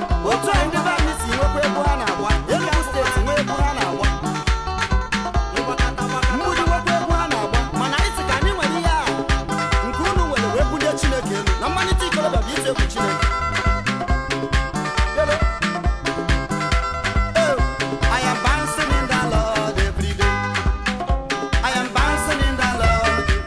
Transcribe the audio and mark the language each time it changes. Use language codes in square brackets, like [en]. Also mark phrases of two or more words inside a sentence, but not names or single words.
[ig] Otu a ndị be anyị si nwekwa egwu ha na-agba, Enugu steeti nwee egwu ha na-agba. Mgbidi nwekwa egwu ha na-agba, mana anyị sị ka anyị nwere ihe a, nke unu nwere wee bulie Chineke elu. Na mmalite ikolobịa bụ ite egwu Chineke. Yelo. [en] Oh, I am bouncing in the Lord every day. I am bouncing in the Lord.